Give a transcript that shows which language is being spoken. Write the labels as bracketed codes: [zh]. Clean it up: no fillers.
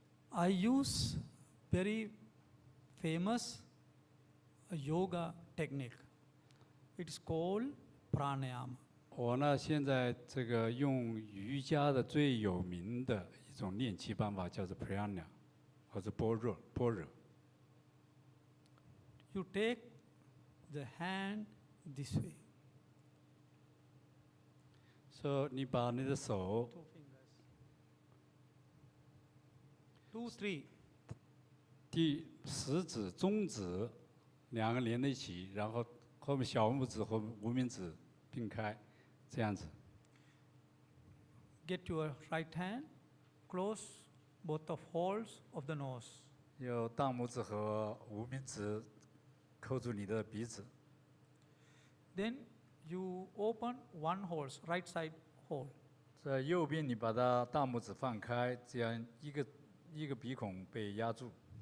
[en] I use very famous yoga technique. It is called pranayama. [zh] 我呢，现在这个用瑜伽的最有名的一种练气办法，叫做 pranayama， 或者般若。 [en] You take the hand this way. [zh] 说你把你的手 [en] Two fingers. 2, 3. [zh] 第食指、中指两个连在一起，然后后面小拇指和无名指并开，这样子。 [en] Get your right hand, close both of holes of the nose. [zh] 用大拇指和无名指扣住你的鼻子， [en] Then you open one hole, right side hole. [zh] 在右边你把它大拇指放开，这样一个鼻孔被压住。